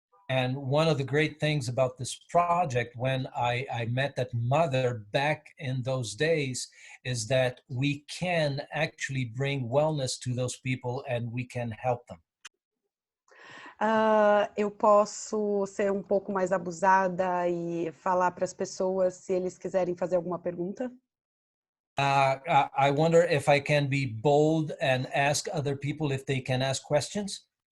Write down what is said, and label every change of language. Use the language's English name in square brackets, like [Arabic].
[English] And one of the great things about this project, when I met that mother back in those days, is that we can actually bring wellness to those people and we can help them. [Portuguese] Eu posso ser um pouco mais abusada e falar para as pessoas se eles quiserem fazer alguma pergunta? [English] I wonder if I can be bold and ask other people if they can ask questions.